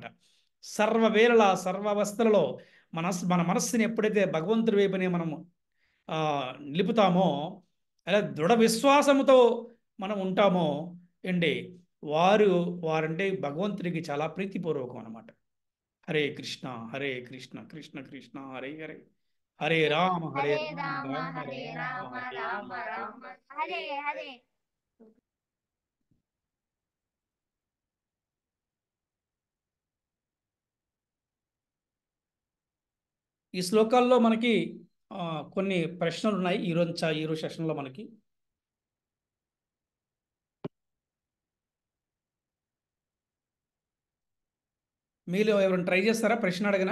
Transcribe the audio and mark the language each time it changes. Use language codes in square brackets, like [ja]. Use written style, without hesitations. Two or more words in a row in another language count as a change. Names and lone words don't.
[te] సర్వవేళలా సర్వావస్థలలో మన మనస్సుని ఎప్పుడైతే భగవంతుడి వైపునే మనము నిలుపుతామో, అలా దృఢ విశ్వాసముతో మనం ఉంటామో అండి, వారంటే భగవంతుడికి చాలా ప్రీతిపూర్వకం అన్నమాట. [sa] హరే కృష్ణ హరే కృష్ణ కృష్ణ కృష్ణ హరే హరే, హరే రామ హరే రామ రామ హరే రామ రామ హరే రామ రామ హరే హరే. [te] ఈ శ్లోకాల్లో మనకి కొన్ని ప్రశ్నలు ఉన్నాయి ఈరోజు సెషన్లో మనకి. మీలో ఎవరైనా ట్రై చేస్తారా ప్రశ్న అడగనా?